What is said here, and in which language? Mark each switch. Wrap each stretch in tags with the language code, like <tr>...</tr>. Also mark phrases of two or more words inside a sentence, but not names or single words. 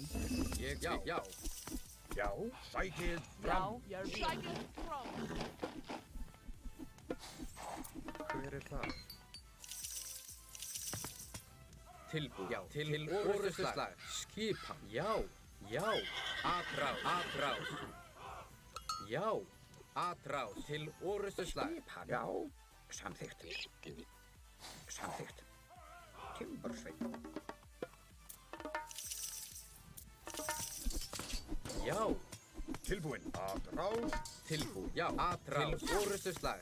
<is>Já. Já. Já. Sækið Já, fram. jörð vil. Shaken. From. Hver er það? Tilbúin. Já. Til orustuslag. Skipan. Já. Já. Atrás. Atrás. Já. Atrás. Til orustuslag. Skipan. Já. Samþykkt. Samþykkt. Timbursveinn. Já. Tilbúin. Atrás. Tilbúin. Já. Atrás. Til orustuslag.</is>